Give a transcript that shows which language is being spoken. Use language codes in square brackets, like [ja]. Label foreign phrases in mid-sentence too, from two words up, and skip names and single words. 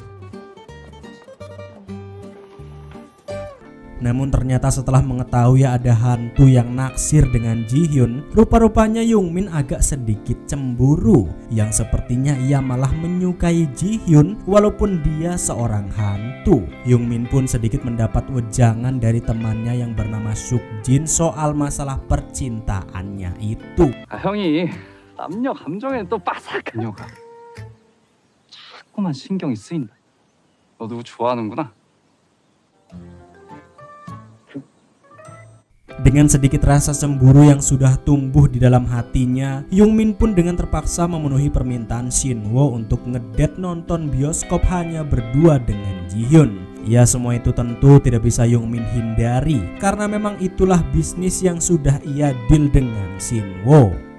[id] Namun ternyata setelah mengetahui ada hantu yang naksir dengan Ji-hyun, rupa-rupanya Youngmin agak sedikit cemburu, yang sepertinya ia malah menyukai Ji-hyun walaupun dia seorang hantu. Youngmin pun sedikit mendapat wejangan dari temannya yang bernama Sukjin soal masalah percintaannya itu. [ko] 형이 남녀 감정에 또 빠삭한 여가 자꾸만 신경이 쓰인다. 너 누구 좋아하는구나? [id] Dengan sedikit rasa cemburu yang sudah tumbuh di dalam hatinya, Youngmin pun dengan terpaksa memenuhi permintaan Shinwo untuk ngedate nonton bioskop hanya berdua dengan Ji-hyun. Ya, semua itu tentu tidak bisa Youngmin hindari karena memang itulah bisnis yang sudah ia deal dengan Shinwo.